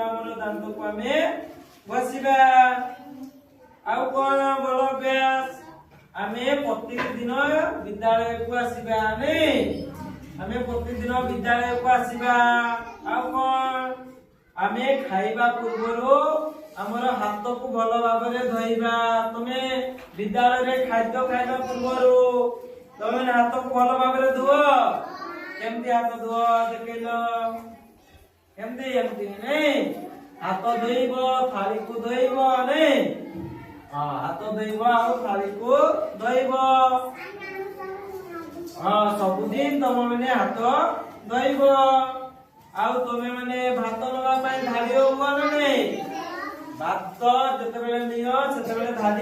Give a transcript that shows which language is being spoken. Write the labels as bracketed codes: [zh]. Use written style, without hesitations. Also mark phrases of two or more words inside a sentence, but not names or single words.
[or] ଆମର ଦାନ୍ତକୁ ଆମେ ଘଷିବା ଆଉ କଣ ଭଲ ଅଭ୍ୟାସ ଆମେ ପ୍ରତ୍ୟେକ ଦିନ ବିଦ୍ୟାଳୟକୁ ଆସିବା ନେଇ ଆମେ ପ୍ରତ୍ୟେକ ଦିନ ବିଦ୍ୟାଳୟକୁ ଆସିବା ଆଉ କଣ ଆମେ ଖାଇବା ପୂର୍ବରୁ ଆମର ହାତକୁ ଭଲ ଭାବେ ଧୋଇବା ତୁମେ ବିଦ୍ୟାଳୟରେ ଖାଦ୍ୟ ଖାଇବା ପୂର୍ବରୁ ତୁମେ ହାତକୁ ଭଲ ଭାବେ ଧୁଅ କେମିତି ହାତ ଧୁଅ ଦେଖିଲ କେମିତି ଏମିତି ନେଇ ହାତ ଧୋଇବ ଥାଳିକୁ ଧୋଇବ ନେଇ ହାତ ଧୋଇବ ଆଉ ଥାଳିକୁ ଧୋଇବ ସବୁଦିନ ତୁମେ ମାନେ ହାତ ଧୋଇବ ଆଉ ତୁମେ ମାନେ ଭାତ ନବା ପାଇଁ ଧାଡ଼ି ହବ ନା ନେଇ ଭାତ ଯେତେବେଳେ ନେଉ ସେତେବେଳେ ଧାଡ଼ି